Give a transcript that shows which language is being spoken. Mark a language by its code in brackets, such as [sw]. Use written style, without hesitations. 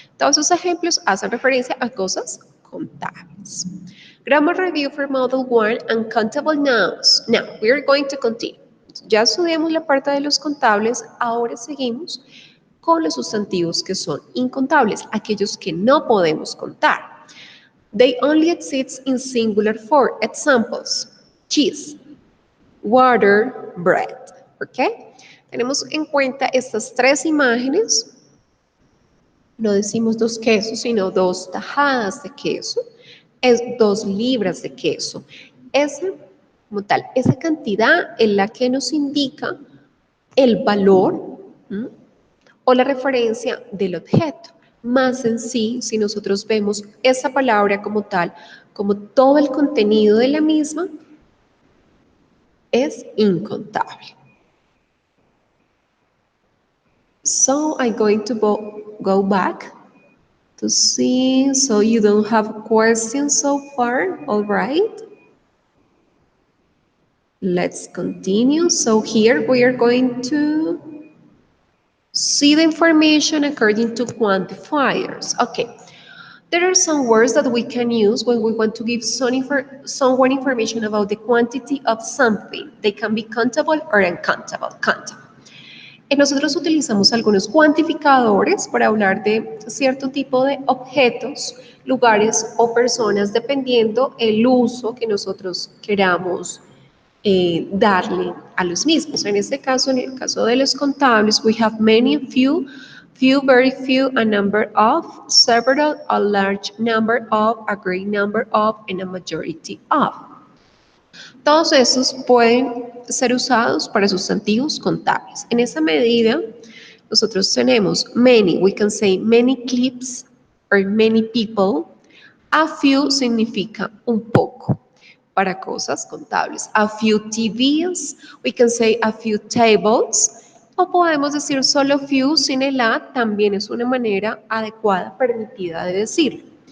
[es] Todos esos ejemplos hacen referencia a cosas contables. [en] Grammar review for Model 1 and countable nouns. Now, we are going to continue. [es] Ya estudiamos la parte de los contables, ahora seguimos con los sustantivos que son incontables, aquellos que no podemos contar. [en] They only exist in singular form. Examples: cheese, water, bread. [es] ¿Ok? Tenemos en cuenta estas tres imágenes No decimos 2 quesos, sino 2 tajadas de queso, es 2 libras de queso. Esa, como tal, esa cantidad es la que nos indica el valor, ¿m?, o la referencia del objeto. Más en sí, si nosotros vemos esa palabra como tal, como todo el contenido de la misma, es incontable. [en] So I'm going to go back to see, so you don't have questions so far, all right? Let's continue. So here we are going to see the information according to quantifiers. Okay, there are some words that we can use when we want to give someone information about the quantity of something. They can be countable or uncountable. Countable. [es] Nosotros utilizamos algunos cuantificadores para hablar de cierto tipo de objetos, lugares o personas, dependiendo el uso que nosotros queramos darle a los mismos. En este caso, en el caso de los contables, [en] we have many, few, very few, a number of, several, a large number of, a great number of, and a majority of. [es] Todos estos pueden ser usados para sustantivos contables. En esa medida, nosotros tenemos many, [en] we can say many clips or many people. [es] A few significa un poco para cosas contables. [en] A few TVs, we can say a few tables. [es] O podemos decir solo few sin el a, también es una manera adecuada, permitida de decirlo.